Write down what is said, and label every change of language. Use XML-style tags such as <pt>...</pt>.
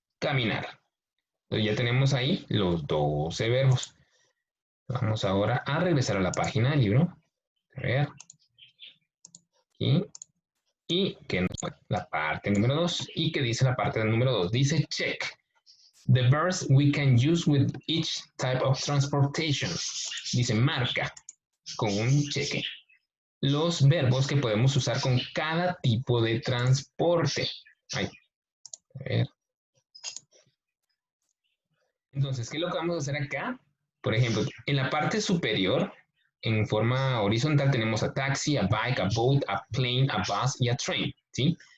<es>Caminar. Entonces ya tenemos ahí los 12 verbos. Vamos ahora a regresar a la página del libro. A ver. Aquí. Y que la parte número 2. ¿Y qué dice la parte del número 2? Dice check.</es> <en>The verbs we can use with each type of transportation.</en> <es>Dice marca con un cheque los verbos que podemos usar con cada tipo de transporte. Ahí. A ver. Entonces, ¿qué es lo que vamos a hacer acá? Por ejemplo, en la parte superior, en forma horizontal, tenemos</es> <en>a taxi, a bike, a boat, a plane, a bus y a train,</en> <es>¿sí?</es>